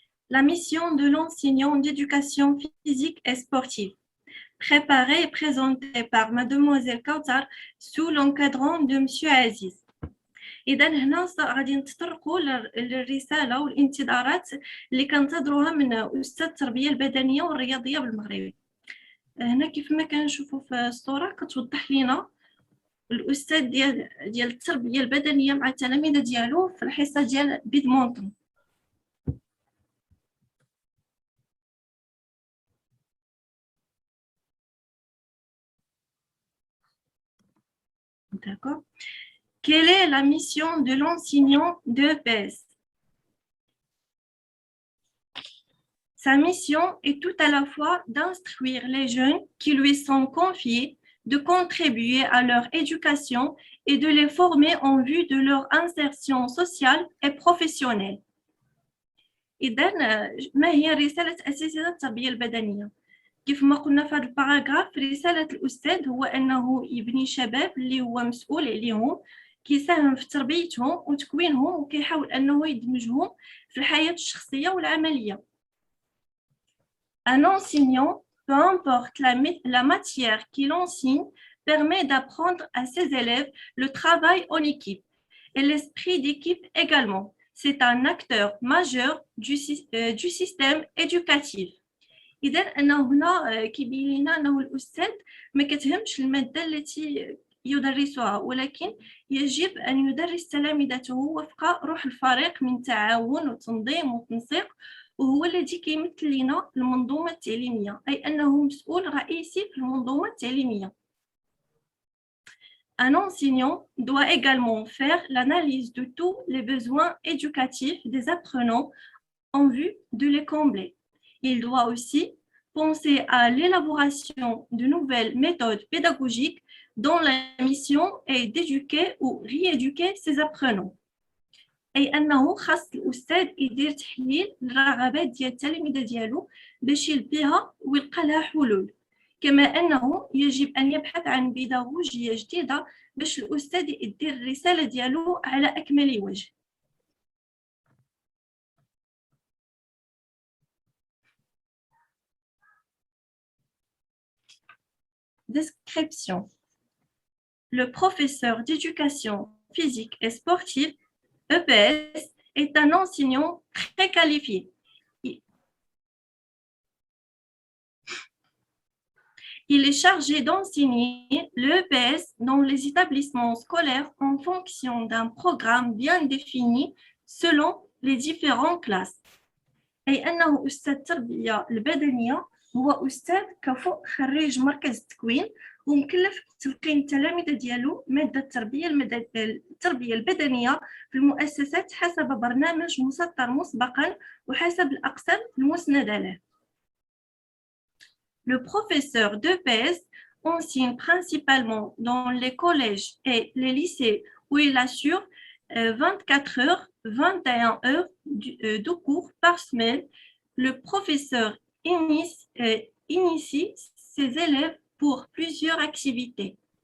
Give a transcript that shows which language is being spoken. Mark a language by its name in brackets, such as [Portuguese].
[French] La mission de l'enseignant d'éducation physique et sportive, préparée et présentée par Mademoiselle Kautar sous l'encadrant de Monsieur Aziz. [Arabic] إذا هنا غادي نتطرقوا للرسالة والانتظارات اللي كنتظروها من أستاذ التربية البدنية والرياضية بالمغرب. هنا كيف ما كنشوفوا في الصورة كتوضح لنا الأستاذ ديال التربية البدنية مع التلاميذ ديالو في الحصة ديال بيدمونتون. [French] D'accord. Quelle est la mission de l'enseignant d'EPS? Sa mission est tout à la fois d'instruire les jeunes qui lui sont confiés, de contribuer à leur éducation et de les former en vue de leur insertion sociale et professionnelle. [Arabic] إذن ما هي رسالة أساتذة التربية البدنية؟ كيف ما قلنا في هذا الباراغراف، رسالة الأستاذ هو أنه يبني شباب اللي هو مسؤول عليهم، كيساهم في تربيتهم وتكوينهم وكيحاول أنه يدمجهم في الحياة الشخصية والعملية. [French] Un enseignant, peu importe la matière qu'il enseigne, permet d'apprendre à ses élèves le travail en équipe et l'esprit d'équipe également. C'est un acteur majeur du système éducatif. [Arabic] إذا أنه هنا كيبين لنا أنه الأستاذ ما كتهمش المادة التي يدرسها، ولكن يجب أن يدرس تلاميذته وفق روح الفريق من تعاون وتنظيم وتنسيق، وهو الذي كيمثل لنا المنظومة التعليمية، أي أنه مسؤول رئيسي في المنظومة التعليمية. [French] Un enseignant doit également faire l'analyse de tous les besoins éducatifs des apprenants en vue de les combler. Il doit aussi penser à l'élaboration de nouvelles méthodes pédagogiques dont la mission est d'éduquer ou rééduquer ses apprenants. [Arabic] أي أنه خاص الأستاذ يدير تحليل للرغبات ديال التلاميذ ديالو باش يلبيها ويلقى لها حلول، كما أنه يجب أن يبحث عن بيداغوجية جديدة باش الأستاذ يدير الرسالة ديالو على أكمل وجه. [French] Description. Le professeur d'éducation physique et sportive, EPS, est un enseignant très qualifié. Il est chargé d'enseigner le EPS dans les établissements scolaires en fonction d'un programme bien défini selon les différentes classes. [Arabic] أي أنه أستاذ التربية البدنية هو أستاذ كفؤ خريج مركز التكوين ومكلف بتلقين التلاميذ ديالو مادة التربية البدنية في المؤسسات حسب برنامج مسطر مسبقا وحسب الأقسام المسندة له. [French] Le professeur d'EPS enseigne principalement dans les collèges et les lycées où il assure 24 heures, 21 heures de cours par semaine. Le professeur initie ses élèves pour plusieurs activités.